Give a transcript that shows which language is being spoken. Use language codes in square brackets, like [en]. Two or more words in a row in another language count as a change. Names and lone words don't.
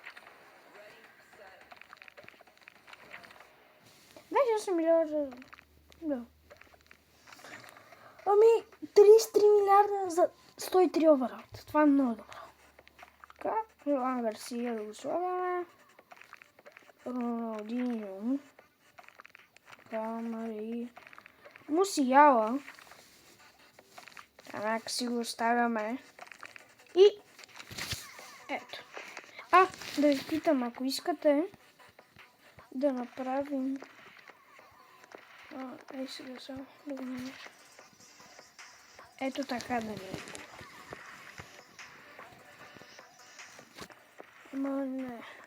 [bg] 28 милиарда. Да. 33 милиарда за 103 овералт. Това е много добро. Така, Жоан Гарсия да го слагаме. [pt] Ronaldinho. Calma aí. Musiala. Caraca, [bg] си го оставяме. И ето. Да ви питам, ако искате да направим... сега само да го намеря. Ето така да не. Ама не.